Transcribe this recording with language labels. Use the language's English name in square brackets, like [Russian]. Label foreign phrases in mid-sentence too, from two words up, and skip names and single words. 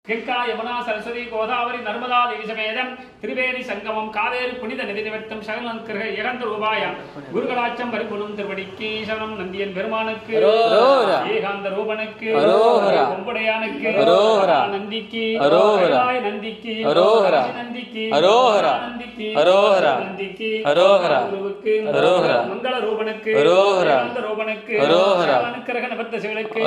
[Sanskrit] गंगा यमुना सरस्वती गोदावरी नर्मदा देवी समेतम त्रिवेणी संगमम कावेरी पुनित निधि निमित्तम शरणंकरः [Tamil] ஏகாந்த ரூபாய குருகடாட்சம் பரிபூர்ணம் திருவடிக்கு சரணம் நந்தியன் பெருமானுக்கு அரோகரா ஏகாந்த ரூபனுக்கு அரோகரா கொம்படையானுக்கு அரோகரா நந்திக்கு அரோகரா நந்திக்கு அரோகரா நந்திக்கு அரோகரா நந்திக்கு அரோகரா நந்திக்கு அரோகரா குருவுக்கு அரோகரா மங்கள ரூபனுக்கு அரோகரா ஏகாந்த ரூபனுக்கு அரோகரா அனுக்கிரக நிவர்த்த சிவனுக்கு